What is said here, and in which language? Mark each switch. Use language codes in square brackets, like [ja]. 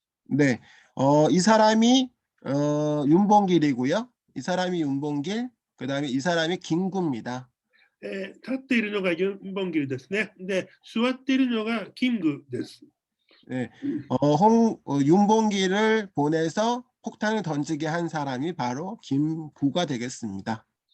[ko] 네, 이 사람이 윤봉길이고요. 이 사람이 윤봉길, 그다음에 이 사람이 김구입니다. [ja] 立っているのがユン・ボンギルですね。で、座っているのがキングです。 [ko] 네, 윤봉길을 보내서 폭탄을 던지게 한 사람이 바로 김구가 되겠습니다.